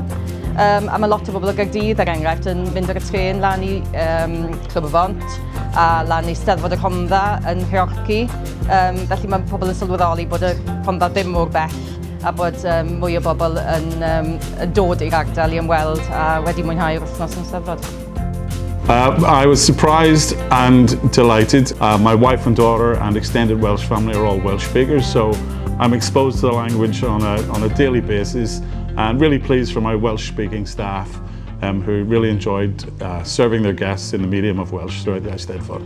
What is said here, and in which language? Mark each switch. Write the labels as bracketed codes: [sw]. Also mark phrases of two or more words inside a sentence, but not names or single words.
[cy] A mae lot o bobl o Gaerdydd er enghraifft yn mynd ar y tren lan i Clwb y Font a lan i Steddfod y Rhondda yn Rheorci. Felly mae pobl yn sylweddoli bod y Rhondda ddim mor bell a bod mwy o bobl yn dod i'r ardal i ymweld a wedi mwynhau'r wythnos yn Steddfod. [en] I was surprised and delighted. My wife and daughter and extended Welsh family are all Welsh speakers, so I'm exposed to the language on a daily basis, and really pleased for my Welsh-speaking staff who really enjoyed serving their guests in the medium of Welsh throughout the Eisteddfod.